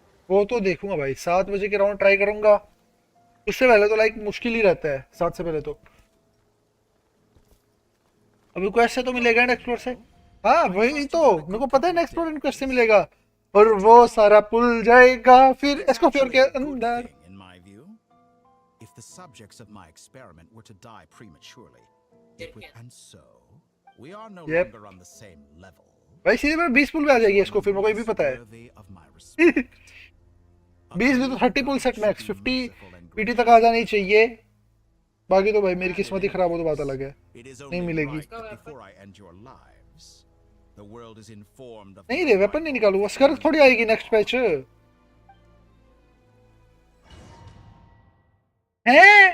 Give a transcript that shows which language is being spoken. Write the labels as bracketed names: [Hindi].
[Hindi] वो तो देखूंगा भाई, 7 बजे के राउंड ट्राई करूंगा। उससे पहले तो लाइक मुश्किल ही रहता है, 7 से पहले तो। अभी क्वेस्ट से तो मिलेगा ना एक्सप्लोर से। हाँ वही तो मेरे को पता है ना, एक्सप्लोर क्वेस्ट से मिलेगा और वो सारा पुल जाएगा फिर एस्कोफियर के अंदर। [English] If the subjects of my experiment were to die prematurely, it would, and so we are no longer on the same level. [Hindi] भाई सीधे में 20 पुल में आ जाएगी एस्कोफियर, मेरे को ये भी पता है। 20 में तो 30 पुल सेट मैक्स 50 पीटी तक आ जानी चाहिए। बाकी तो भाई मेरी किस्मत ही खराब हो तो बात अलग है, नहीं मिलेगी। नहीं रे वेपन नहीं निकालूंगा, स्कर थोड़ी आएगी नेक्स्ट पैच है।